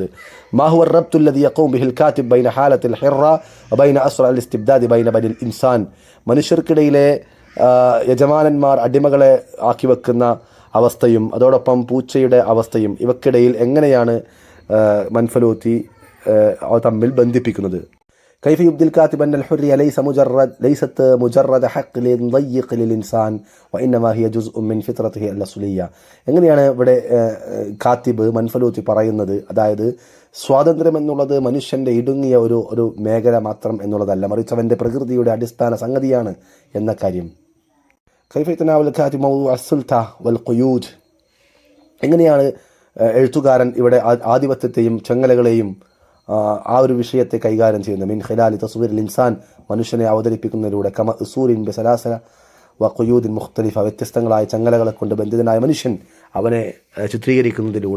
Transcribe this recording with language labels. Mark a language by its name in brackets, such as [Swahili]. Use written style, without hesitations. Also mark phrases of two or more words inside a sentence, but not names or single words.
[Arabic] ما هو الربط الذي يقوم به الكاتب بين حالة الهرة وبين أسر الاستبداد بين بني الإنسان, [Malayalam] മനുഷ്യർക്കിടയിലെ യജമാനന്മാർ അടിമകളെ ആക്കി വെക്കുന്ന അവസ്ഥയും അതോടൊപ്പം പൂച്ചയുടെ അവസ്ഥയും ഇവക്കിടയിൽ എങ്ങനെയാണ് മൻഫലൂത്തി തമ്മിൽ ബന്ധിപ്പിക്കുന്നത്. [Arabic] كيف يبدي الكاتب أن الحرية ليست مجرد حق ضيق للإنسان وإنما هي جزء من فطرته الأصلية. [Malayalam] എങ്ങനെയാണ് ഇവിടെ കാത്തിബ് മൻഫലൂത്തി പറയുന്നത്, അതായത് സ്വാതന്ത്ര്യം എന്നുള്ളത് മനുഷ്യൻ്റെ ഇടുങ്ങിയ ഒരു മേഖല മാത്രം എന്നുള്ളതല്ല, മറിച്ച് അവൻ്റെ പ്രകൃതിയുടെ അടിസ്ഥാന സംഗതിയാണ് എന്ന കാര്യം. [Arabic] كيف يتناول الكاتب موضوع السلطة والقيود, [Malayalam] എങ്ങനെയാണ് എഴുത്തുകാരൻ ഇവിടെ ആധിപത്യത്തെയും ചങ്ങലകളെയും ആ ഒരു വിഷയത്തെ കൈകാര്യം ചെയ്യുന്നത്. [Arabic] من خلال تصوير الإنسان, [Malayalam] മനുഷ്യനെ അവതരിപ്പിക്കുന്നതിലൂടെ [Arabic] كمأسور بسلاسل وقيود مختلفة, [Malayalam] വ്യത്യസ്തങ്ങളായ ചങ്ങലകളെ കൊണ്ട് ബന്ധിതനായ മനുഷ്യൻ അവനെ ചിത്രീകരിക്കുന്നതിലൂടെ.